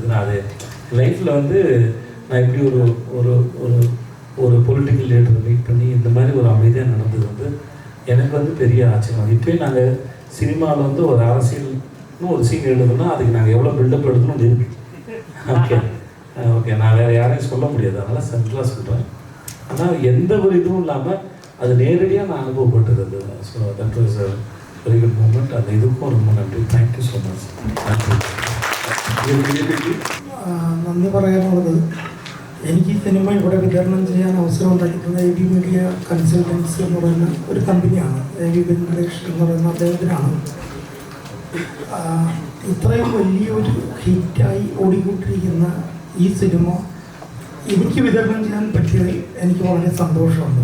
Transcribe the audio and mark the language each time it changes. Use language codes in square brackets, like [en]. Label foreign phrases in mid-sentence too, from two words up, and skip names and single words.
[ta] நான் அது லைஃப்பில் வந்து நான் எப்படி ஒரு ஒரு ஒரு ஒரு [en] political leader meet [ta] பண்ணி இந்த மாதிரி ஒரு அமைதியாக நடந்தது வந்து எனக்கு வந்து பெரிய ஆச்சரியம். இப்போயும் நாங்கள் சினிமாவில் வந்து ஒரு அரசியல்னு ஒரு சீன் எழுதுனா அதுக்கு நாங்கள் எவ்வளோ பில்டப் எடுக்கணும்னு இருக்கு. ஓகே நான் வேறு யாரையும் சொல்ல முடியாது, அதனால் சிம்பிளாக சொல்கிறேன். ஆனால் எந்த ஒரு இதுவும் இல்லாமல் அது நேரடியாக நான் அனுபவப்பட்டது. [en] So that was a very good moment. [ta] அந்த இதுக்கும் ரொம்ப நன்றி. [en] thank you so much. [ml] നന്ദി പറയാനുള്ളത്, എനിക്ക് ഈ സിനിമ ഇവിടെ വിതരണം ചെയ്യാൻ അവസരം ഉണ്ടാക്കിയിട്ടുള്ള എ വി മീഡിയ കൺസൾട്ടൻസി എന്ന് പറയുന്ന ഒരു കമ്പനിയാണ്. എ വി വെങ്കടേഷ് എന്ന് പറയുന്ന അദ്ദേഹത്തിനാണ്. ഇത്രയും വലിയൊരു ഹിറ്റായി ഓടിക്കൊണ്ടിരിക്കുന്ന ഈ സിനിമ എനിക്ക് വിതരണം ചെയ്യാൻ പറ്റിയതിൽ എനിക്ക് വളരെ സന്തോഷമുണ്ട്.